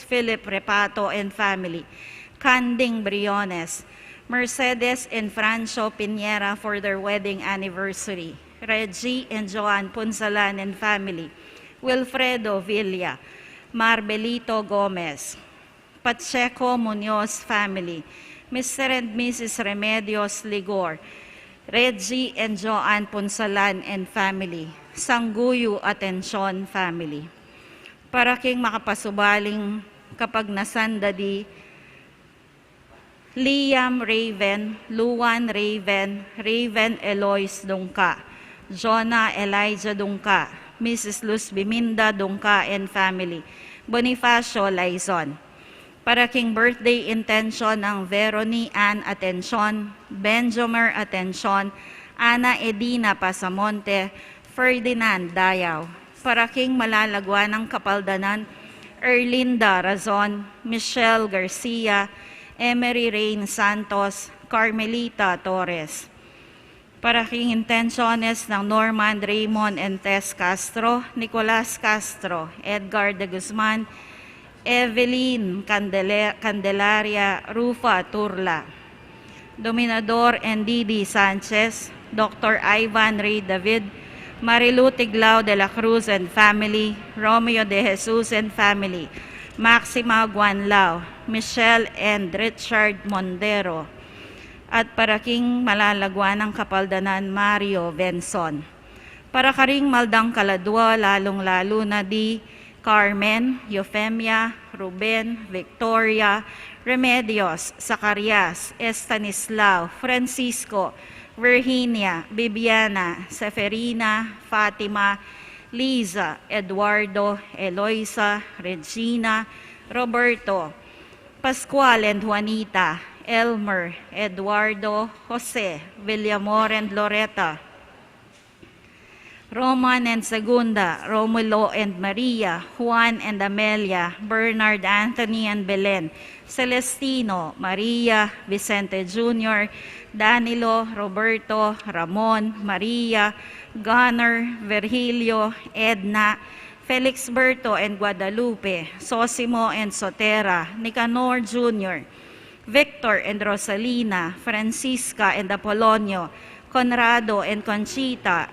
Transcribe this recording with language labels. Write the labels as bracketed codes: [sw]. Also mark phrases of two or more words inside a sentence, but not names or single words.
[en] Philip Repato and family, Canding Briones, Mercedes and Francio Piñera for their wedding anniversary, Reggie and Joan Punsalan and family, Wilfredo Villa, Marbelito Gomez, Pacheco Munoz family, Mr. and Mrs. Remedios Ligor, Reggie and Joan Punsalan and family, Sangguyo Atención family. [pam] Para king makapasubaling kapag nasandadi, Liam Raven, Luan Raven, Raven Eloise Dungka, Jonah Elijah Dungka, Mrs. Luz Biminda Dungka [en] and family, [pam] Bonifacio Laizon. Para king [en] birthday intention [pam] ng Veroni Ann Atención, Benjomer Atención, Ana Edina Pasamonte, Ferdinand Dayaw. Para king malalagwa ng kapaldanan, Erlinda Razon, Michelle Garcia, Emery Rain Santos, Carmelita Torres. Para king intenciones ng Norman Raymond and Tess Castro, Nicolas Castro, Edgar de Guzman, Evelyn Candelaria Rufa Turla, Dominador and Didi Sanchez, Dr. Ivan Ray David, Marilu Tiglao de la Cruz [en] and family, [pam] Romeo de Jesus [en] and family, [pam] Maxima Guanlao, Michelle and Richard Mondero, at para king malalagwa ng kapaldanan Mario Benson. Para karing maldang kaladwa, lalong-lalo na di Carmen, Eufemia, Ruben, Victoria, Remedios, Zacarias, Estanislao, Francisco, Virginia, Bibiana, Seferina, Fatima, Liza, Eduardo, Eloisa, Regina, Roberto, Pascual and Juanita, Elmer, Eduardo, Jose, Villamor and Loretta, Roman and Segunda, Romulo and Maria, Juan and Amelia, Bernard, Anthony and Belen, Celestino, Maria, Vicente Jr., Danilo, Roberto, Ramon, Maria, Gunnar, Virgilio, Edna, Felix Berto and Guadalupe, Sosimo and Sotera, Nicanor Jr., Victor and Rosalina, Francisca and Apolonio, Conrado and Conchita,